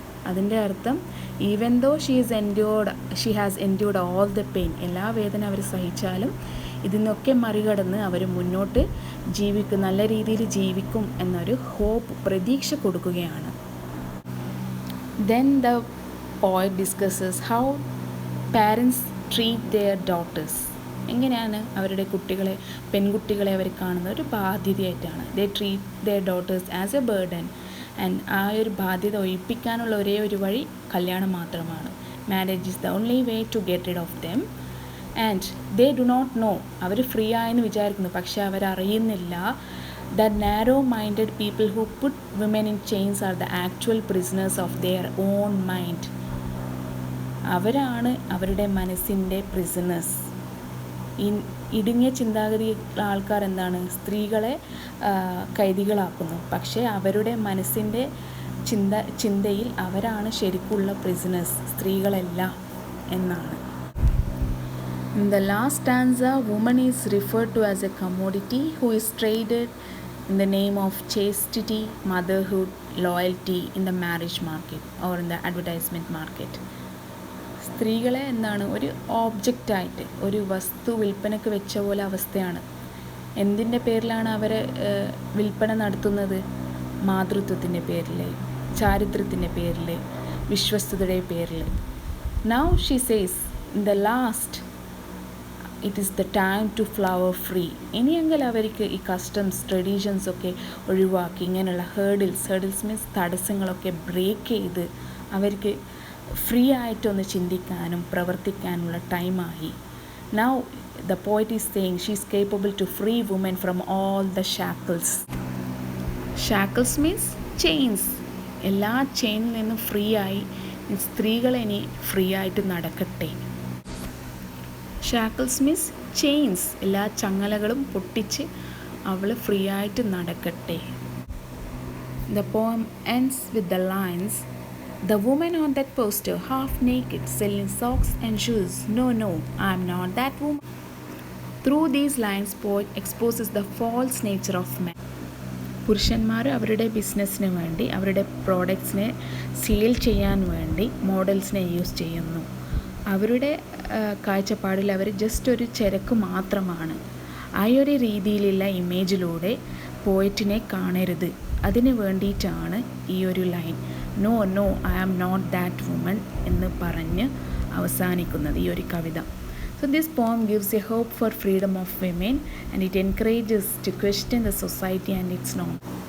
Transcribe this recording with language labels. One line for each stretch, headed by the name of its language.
Malayalam: അതിൻ്റെ അർത്ഥം
English: even though she has endured all the pain,
Malayalam: എല്ലാ വേദന അവർ സഹിച്ചാലും ഇതിനൊക്കെ മറികടന്ന് അവർ മുന്നോട്ട് ജീവിക്കും, നല്ല രീതിയിൽ ജീവിക്കും എന്നൊരു ഹോപ്പ്, പ്രതീക്ഷ കൊടുക്കുകയാണ്.
English: Then the poet discusses how parents treat their daughters.
Malayalam: എങ്ങനെയാണ് അവരുടെ പെൺകുട്ടികളെ അവർ കാണുന്നത്? ഒരു ബാധ്യതയായിട്ടാണ്.
English: They treat their daughters as a burden.
Malayalam: And ആ ഒരു ബാധ്യത ഒഴിപ്പിക്കാനുള്ള ഒരേ ഒരു വഴി കല്യാണം മാത്രമാണ്.
English: Marriage is the only way to get rid of them. And they do not know,
Malayalam: our free ആയെന്ന് വിചാരിക്കുന്നു, പക്ഷേ അവരറിയുന്നില്ല
English: that narrow-minded people who put women in chains are the actual prisoners of their own mind.
Malayalam: അവരാണ് അവരുടെ മനസ്സിൻ്റെ prisoners. ഇടുങ്ങിയ ചിന്താഗതിയുള്ള ആൾക്കാർ എന്താണ്, സ്ത്രീകളെ കൈദികളാക്കുന്നു, പക്ഷേ അവരുടെ മനസ്സിൻ്റെ ചിന്തയിൽ അവരാണ് ശരിക്കുള്ള പ്രിസണേഴ്സ്, സ്ത്രീകളല്ല എന്നാണ്.
English: In the last stanza, woman is referred to as a commodity who is traded in the name of chastity, motherhood, loyalty in the marriage market or in the advertisement market.
Malayalam: സ്ത്രീകളെ എന്താണ്, ഒരു ഓബ്ജക്റ്റായിട്ട്, ഒരു വസ്തു വിൽപ്പനയ്ക്ക് വെച്ച പോലെ അവസ്ഥയാണ്. എന്തിൻ്റെ പേരിലാണ് അവരെ വിൽപ്പന നടത്തുന്നത്? മാതൃത്വത്തിൻ്റെ പേരിൽ, ചാരിത്രത്തിൻ്റെ പേരിൽ, വിശ്വസ്തയുടെ പേരിൽ.
English: Now she says, in the last it is the time to flower free.
Malayalam: ഇനിയെങ്കിൽ അവർക്ക് ഈ കസ്റ്റംസ് ട്രഡീഷൻസൊക്കെ ഒഴിവാക്കി ഇങ്ങനെയുള്ള ഹേർഡിൽസ് മീൻസ് തടസ്സങ്ങളൊക്കെ ബ്രേക്ക് ചെയ്ത് അവർക്ക് ഫ്രീ ആയിട്ടൊന്ന് ചിന്തിക്കാനും പ്രവർത്തിക്കാനുള്ള ടൈമായി.
English: Now the poet is saying she is capable to free women from all the shackles. Shackles means chains.
Malayalam: എല്ലാ ചെയിനിൽ നിന്നും ഫ്രീ ആയി സ്ത്രീകളിനി ഫ്രീ ആയിട്ട് നടക്കട്ടെ.
English: Shackles means chains.
Malayalam: എല്ലാ ചങ്ങലകളും പൊട്ടിച്ച് അവൾ ഫ്രീ ആയിട്ട് നടക്കട്ടെ.
English: The poem ends with the lines, "The woman on that poster, half naked, selling socks and shoes. No, no, I am not that woman." Through these lines, poet exposes the false nature of men.
Malayalam: പുരുഷന്മാർ അവരുടെ ബിസിനസ്സിന് വേണ്ടി, അവരുടെ പ്രോഡക്ട്സിനെ sale ചെയ്യാൻ വേണ്ടി മോഡൽസിനെ use ചെയ്യുന്നു. അവരുടെ കാഴ്ചപ്പാടിൽ അവർ ജസ്റ്റ് ഒരു ചരക്ക് മാത്രമാണ്. ആ ഒരു രീതിയിലുള്ള ഇമേജിലൂടെ പോയറ്റിനെ കാണരുത്. അതിന് വേണ്ടിയിട്ടാണ് ഈ ഒരു line
English: "no no I am not that woman"
Malayalam: എന്ന് പറഞ്ഞ് അവസാനിക്കുന്നത് ഈ ഒരു കവിത.
English: So this poem gives a hope for freedom of women and it encourages to question the society and its norms.